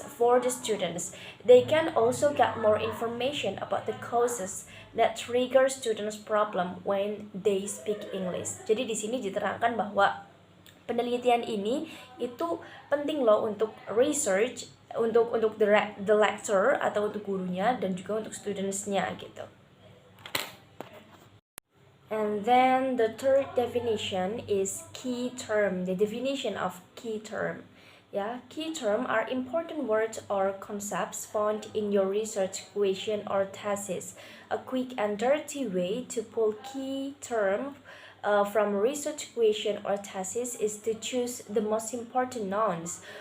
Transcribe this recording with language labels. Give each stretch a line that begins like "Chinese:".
English: For the students, they can also get more information about the causes that trigger students' problem when they speak English.
Indonesian: Jadi di sini diterangkan bahwa penelitian ini itu penting loh untuk research, untuk the lecturer atau untuk gurunya dan juga untuk studentsnya gitu.
English: And then the third definition is key term. The definition of key term. Key term are important words or concepts found in your research question or thesis. A quick and dirty way to pull key term from research question or thesis is to choose the most important nouns